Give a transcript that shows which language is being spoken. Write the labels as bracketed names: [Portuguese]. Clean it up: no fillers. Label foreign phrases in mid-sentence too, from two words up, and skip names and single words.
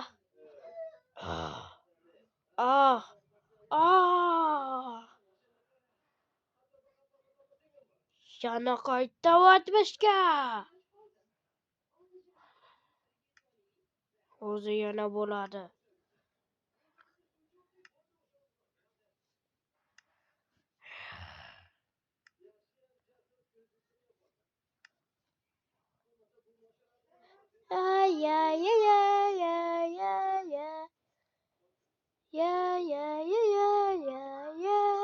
[Uzbek] Ah. Ah. Ah. Yana qaytaryapmishga. O'zi yana bo'ladi. Ay ay ay ay ay ay ay. Ya ya ya ya ya ya.